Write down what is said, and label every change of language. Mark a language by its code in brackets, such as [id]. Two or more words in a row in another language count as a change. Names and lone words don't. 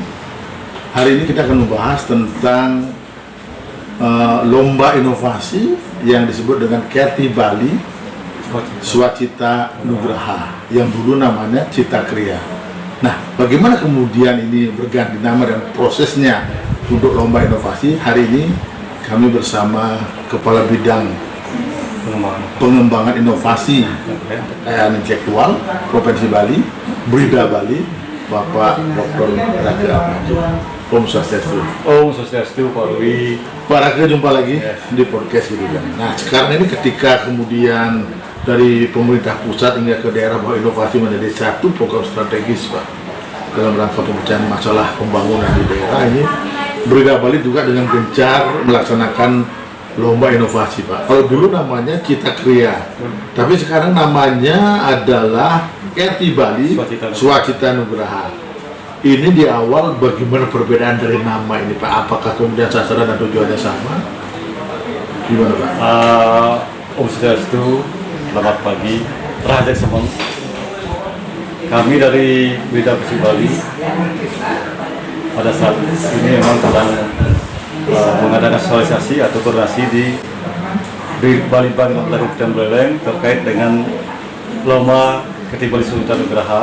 [id] Hari ini kita akan membahas tentang lomba inovasi yang disebut dengan Kerti Bali Swacita Nugraha, yang dulu namanya Cita Kriya. Nah, bagaimana kemudian ini berganti nama dan prosesnya untuk lomba inovasi? Hari ini kami bersama Kepala Bidang Pengembangan Inovasi Kekayaan Intelektual Provinsi Bali, BRIDA Bali, Bapak Dr. Rake Ahmadi. [sa] Om Swastiastu. Om Swastiastu, [id] Pak Rui. Pak Rake, jumpa lagi di podcast gitu kan. Nah, sekarang ini ketika kemudian dari pemerintah pusat hingga ke daerah bahwa inovasi menjadi satu program strategis, Pak, dalam rangka pemecahan masalah pembangunan di daerah ini, BRIDA Bali juga dengan gencar melaksanakan lomba inovasi, Pak. Kalau dulu namanya Cita Kriya, tapi sekarang namanya adalah Kerti Bali Swacita Nugraha. Ini di awal bagaimana perbedaan dari nama ini, Pak? Apakah kemudian sasaran dan tujuannya sama? Gimana, Pak? [sa] Om Swastiastu, [id] selamat pagi. Raja Semong. Kami dari BRIDA Provinsi Bali pada saat ini memang sedang mengadakan sosialisasi atau koordinasi di Bali Kabupaten Buleleng terkait dengan lomba Kerti Bali Swacita Nugraha.